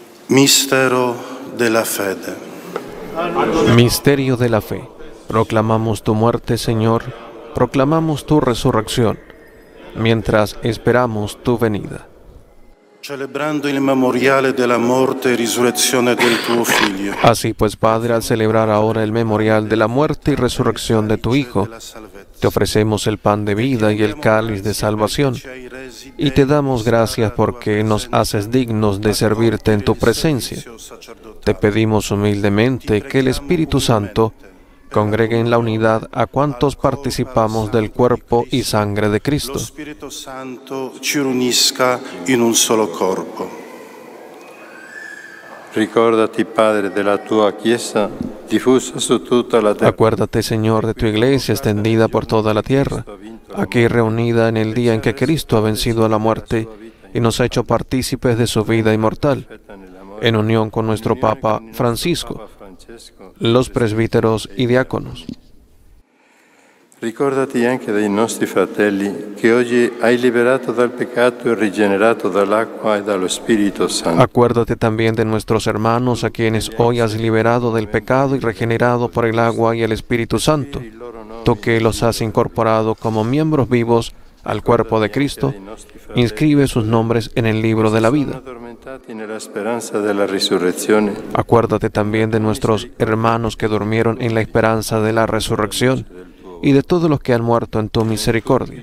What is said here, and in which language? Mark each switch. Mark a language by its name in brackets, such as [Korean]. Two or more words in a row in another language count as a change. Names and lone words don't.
[Italian] Mistero della fede. [Spanish] Misterio de la fe. Proclamamos tu muerte, Señor, proclamamos tu resurrección, mientras esperamos tu venida. [Italian] Celebrando il memoriale della morte e risurrezione del tuo Figlio. [Spanish] Así pues, Padre, al celebrar ahora el memorial de la muerte y resurrección de tu Hijo, te ofrecemos el pan de vida y el cáliz de salvación, y te damos gracias porque nos haces dignos de servirte en tu presencia. Te pedimos humildemente que el Espíritu Santo congregue en la unidad a cuantos participamos del cuerpo y sangre de Cristo. [Italian] Lo Spirito Santo ci unisca in un solo corpo. Ricordati, Padre, della tua Chiesa diffusa su tutta la terra. [Spanish] Acuérdate, Señor, de tu iglesia extendida por toda la tierra, aquí reunida en el día en que Cristo ha vencido a la muerte y nos ha hecho partícipes de su vida inmortal, en unión con nuestro Papa Francisco, los presbíteros y diáconos. [Italian] Ricordati anche dei nostri fratelli che oggi hai liberato dal peccato e rigenerato dall'acqua e dallo Spirito Santo. [Spanish] Acuérdate también de nuestros hermanos a quienes hoy has liberado del pecado y regenerado por el agua y el Espíritu Santo, tú que los has incorporado como miembros vivos al cuerpo de Cristo. Inscribe sus nombres en el libro de la vida. Acuérdate también de nuestros hermanos que durmieron en la esperanza de la resurrección y de todos los que han muerto en tu misericordia.